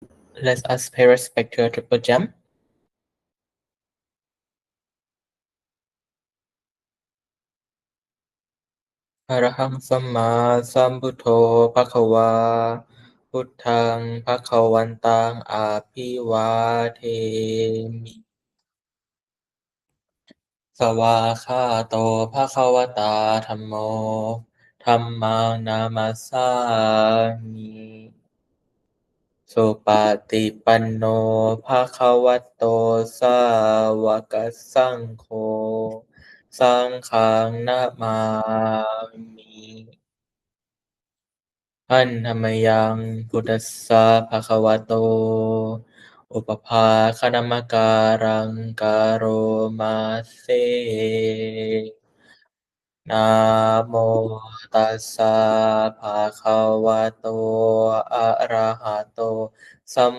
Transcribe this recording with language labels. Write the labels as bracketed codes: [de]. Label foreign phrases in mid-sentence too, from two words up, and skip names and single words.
[en] Let us pay respect to a triple gem. [pi] Araham Samma Sambuddho Bhagava Buddhang Bhagavantang Abhivademi Sawakhato Bhagavata Dhammo Dhammang Namassami Supatipanno Bhagavato Sāvaka Saṅgho Saṅghang Namami อันธรรมยังพุทธัสสะภะคะวะโตอุปภาคณมการังกะโรมาเซ นะโมตัสสะภะคะวะโตอะระหะโตสัม